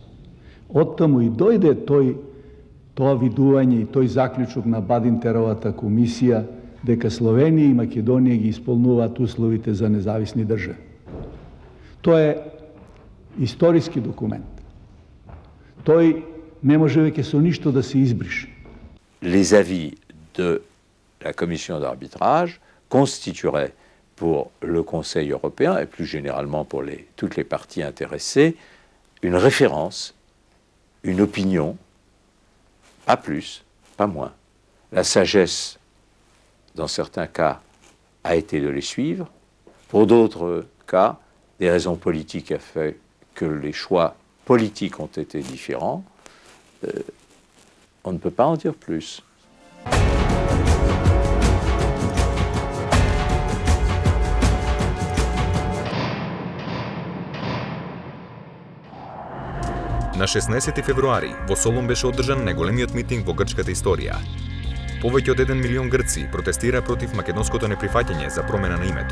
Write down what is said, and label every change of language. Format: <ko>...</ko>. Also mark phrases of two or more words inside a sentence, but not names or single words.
<mk>Оттаму и дојде тоа видување и тој заклучок на Бадинтеровата комисија дека Словенија и Македонија ги исполнуваат условите за независни држави. Тоа е историски документ. Тој не може веќе со ништо да се избрише.</mk> <fr>Les avis de la commission d'arbitrage constitueraient pour le Conseil européen et plus généralement pour toutes les parties intéressées une référence, une opinion, pas plus, pas moins. La sagesse, dans certains cas, a été de les suivre. Pour d'autres cas, des raisons politiques ont fait que les choix politiques ont été différents. On ne peut pas en dire plus.</fr> <mk>На 16 февруари во Солун беше одржан најголемиот митинг во грчката историја. Повеќе од 1 милион грци протестира против македонското неприфаќање за промена на името.</mk>